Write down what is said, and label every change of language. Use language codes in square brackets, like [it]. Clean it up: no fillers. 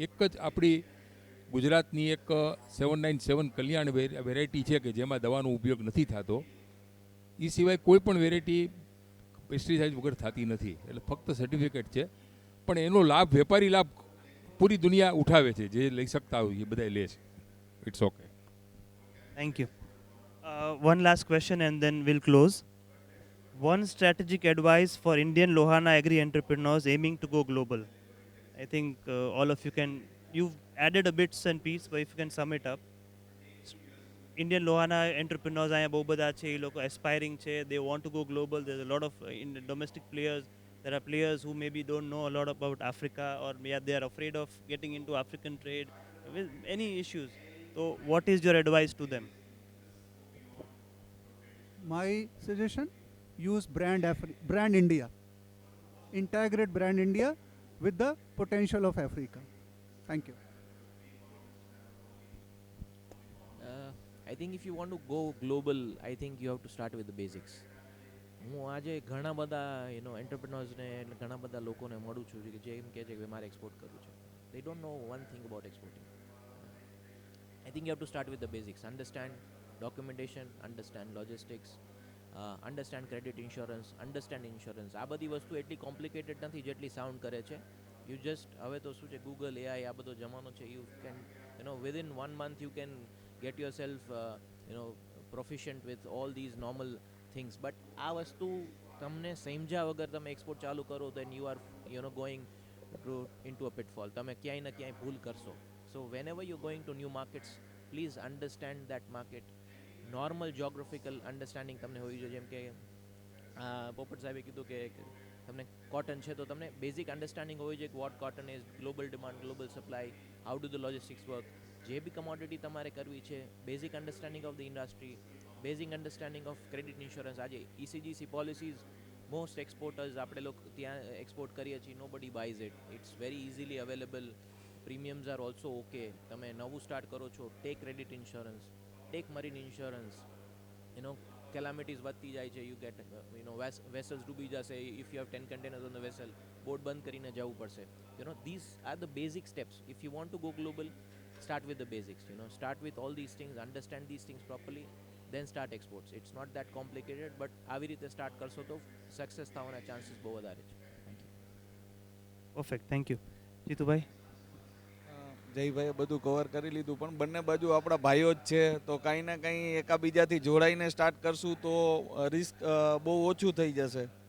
[gu] એક જ આપણી ગુજરાતની એક 797 કલ્યાણ વેરાયટી છે કે જેમાં દવાનો ઉપયોગ નથી થતો. એ સિવાય કોઈ પણ વેરાયટી પેસ્ટિસાઇડ વગર થતી નથી. એટલે ફક્ત સર્ટિફિકેટ છે, પણ એનો લાભ, વેપારી લાભ પૂરી દુનિયા ઉઠાવે છે. જે લઈ શકતા હોય એ બધા લે છે. [en] It's okay. Thank you. One last question and then we'll close. One strategic advice for Indian Lohana agri entrepreneurs aiming to go global. I think all of you you've added a bits and pieces, but if you can sum it up. Indian Lohana entrepreneurs [gu] અહીંયા બહુ બધા છે, એ લોકો [en] aspiring છે, they want to go global. There's a lot of domestic players. There are players who maybe don't know a lot about Africa, or they are afraid of getting into African trade with any issues. So what is your advice to them? My suggestion, use brand India. Integrate brand India with the potential of Africa. Thank you. I think if you want to go global, I think you have to start with the basics. [gu] હું આજે ઘણા બધા એન્ટરપ્રિનર્સને, ઘણા બધા લોકોને મળું છું જે એમ કહે છે કે મારે એક્સપોર્ટ કરવું છે. [en] They don't know one thing about exporting. I think you have to start with the basics. Understand documentation, understand logistics, understand credit insurance, understand insurance. [gu] આ બધી વસ્તુ એટલી કોમ્પ્લિકેટેડ નથી જેટલી સાઉન્ડ કરે છે. [en] You just, [gu] હવે તો શું છે, ગૂગલ, AI, આ બધો જમાનો છે. [en] You can, within 1 month you can get yourself, proficient with all these normal things. [gu] But આ વસ્તુ તમને સમજ્યા વગર તમે એક્સપોર્ટ ચાલુ કરો, [en] then you are, going into a pitfall. [gu] તમે ક્યાંય ને ક્યાંય ભૂલ કરશો. [en] So whenever you're going to new markets, please understand that market. Normal geographical understanding [gu] તમને હોવી જોઈએ. જેમ કે પોપટ સાહેબે કીધું કે તમને કોટન છે તો તમને બેઝિક અન્ડરસ્ટેન્ડિંગ હોવી જોઈએ કે [en] What cotton is, global demand, global supply, how do the logistics work. [gu] જે બી કમોડિટી તમારે કરવી છે, [en] Basic understanding of the industry, basic understanding of credit insurance. [gu] આજે ECGC પોલિસીઝ મોસ્ટ એક્સપોર્ટર્સ આપણે લોકો ત્યાં એક્સપોર્ટ કરીએ છીએ, [en] Nobody buys it. It's very easily available. Premiums are also okay. [gu] તમે નવું સ્ટાર્ટ કરો છો, [en] take credit insurance, take marine insurance, calamities વધતી જાય છે, you get vessels [gu] ડૂબી જશે, [en] if you have 10 containers on the vessel, [gu] boat બંધ કરીને જવું પડશે. [en] These are the basic steps. If you want to go global, start with the basics. Start with all these things, understand these things properly, then start exports. It's not that complicated, but [gu] આવી રીતે start કરશો તો success થવાના chances બહુ વધારે છે. [en] Thank you. Perfect, thank you. Jitubhai. [gu] જયભાઈએ બધું cover કરી લીધું, પણ બંને બાજુ આપણા ભાઈઓ જ છે, તો કાંઈ ને કંઈ એકાબીજાથી જોડાઈને સ્ટાર્ટ કરશું તો રિસ્ક બહુ ઓછું થઈ જશે.